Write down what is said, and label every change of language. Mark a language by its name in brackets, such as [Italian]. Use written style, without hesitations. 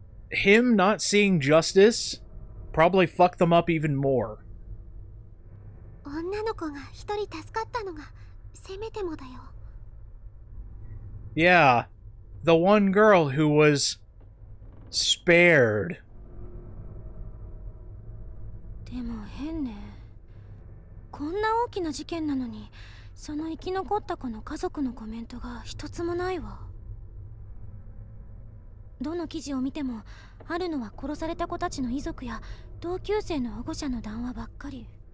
[English] Him not seeing justice probably fucked them up even more. [Japanese] 女の子が一人助かったのがせめてもだよ。 [English] Yeah, the one girl who was spared. [Japanese] でも変ね。こんな大きな事件なのに、その生き残った子の家族のコメントが一つもないわ。どの記事を見ても、あるのは殺された子たちの遺族や同級生の保護者の談話ばっかり。